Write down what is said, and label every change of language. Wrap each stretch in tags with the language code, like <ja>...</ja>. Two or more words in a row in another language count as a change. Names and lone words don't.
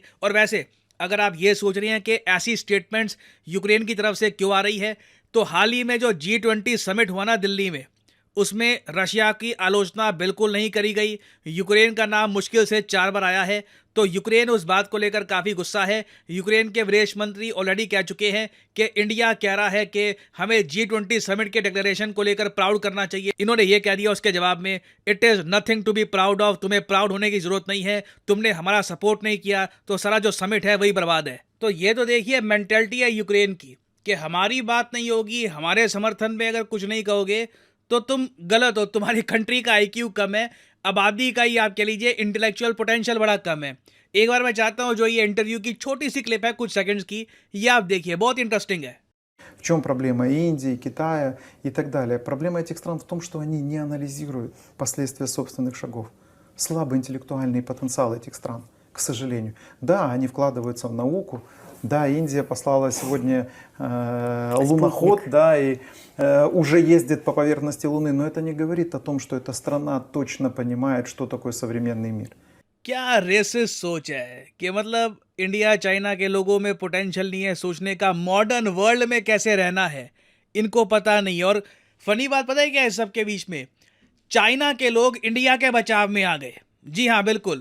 <hi>और वैसे अगर आप ये सोच रहे हैं कि ऐसी स्टेटमेंट्स यूक्रेन की तरफ से क्यों आ रही है, तो हाल ही में जो G20 समिट हुआ ना दिल्ली में, उसमें रशिया की आलोचना बिल्कुल नहीं करी गई। यूक्रेन का नाम मुश्किल से 4 बार आया है, तो यूक्रेन उस बात को लेकर काफ़ी गुस्सा है। यूक्रेन के विदेश मंत्री ऑलरेडी कह चुके हैं कि इंडिया कह रहा है कि हमें G20 समिट के डिक्लेरेशन को लेकर प्राउड करना चाहिए। इन्होंने ये कह दिया उसके जवाब में,</hi> <en>It is nothing to be proud of,</en> <hi>तुम्हें प्राउड होने की ज़रूरत नहीं है, तुमने हमारा सपोर्ट नहीं किया तो सारा जो समिट है वही बर्बाद है। तो ये तो देखिए मेंटेलिटी है यूक्रेन की कि हमारी बात नहीं होगी, हमारे समर्थन में अगर कुछ नहीं कहोगे तो तुम गलत हो, तुम्हारी कंट्री का आईक्यू कम है, आबादी का ही आप कह लीजिए</hi> <en>intellectual potential</en> <hi>बड़ा कम है। एक बार मैं चाहता हूं जो ये इंटरव्यू की छोटी सी क्लिप है कुछ सेकंड्स की, ये आप देखिए, बहुत इंटरेस्टिंग है।</hi> <ru>В чем проблема Индии, Китая и так далее? Проблема этих стран в том, что они не анализируют последствия собственных шагов. Слабый интеллектуальный потенциал этих стран, к сожалению. Да, они вкладываются в науку. Да, Индия послала сегодня луноход, да, и уже ездит по поверхности Луны, но это не говорит о том, что эта страна точно понимает, что такое современный мир.</ru> <hi>क्या रेसिस्ट सोच है कि मतलब इंडिया चाइना के लोगों में पोटेंशियल नहीं है सोचने का,</hi> <en>modern world</en> <hi>में कैसे रहना है इनको पता नहीं। और फनी बात पता है क्या है, सबके बीच में चाइना के लोग इंडिया के बचाव में आ गए। जी हाँ, बिल्कुल।</hi>